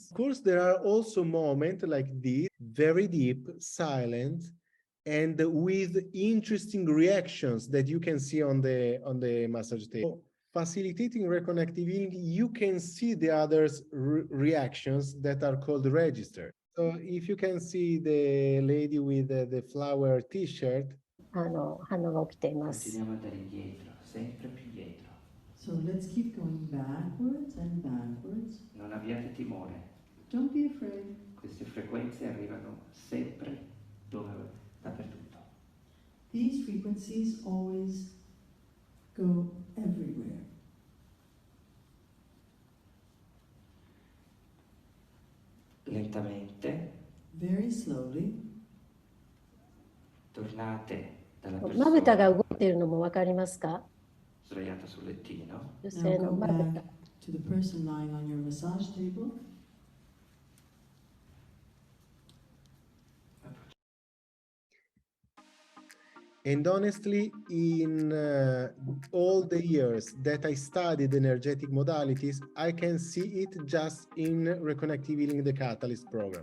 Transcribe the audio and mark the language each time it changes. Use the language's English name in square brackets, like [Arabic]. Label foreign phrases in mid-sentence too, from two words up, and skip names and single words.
[English] Of course, there are also moments like this, very deep, silent, and with interesting reactions that you can see on the massage table. Facilitating reconnective healing, you can see the others' reactions that are called register. So if you can see the lady with the flower t-shirt, [Japanese] 反応が起きています。 [Italian] Continuiamo ad andare indietro, sempre più dietro. [English] So let's keep going backwards and backwards. [Italian] Non abbiate timore. [English] Don't be afraid. [Italian] Queste frequenze arrivano sempre dappertutto. [English] These frequencies always go everywhere. [Italian] Lentamente [English] Very slowly. [Italian] tornate dalla [Japanese] まぶたが [Italian] persona [Japanese] 動いているのもわかりますか？ [Italian] sdraiata sul lettino. [Japanese] 女 [English] Now [Japanese] 性の [English] go [Japanese] まぶ [English] back [Japanese] た。 [English] to the person lying on your massage table. and honestly, in all the years that I studied energetic modalities, I can see it just in Reconnective Healing the Catalyst program.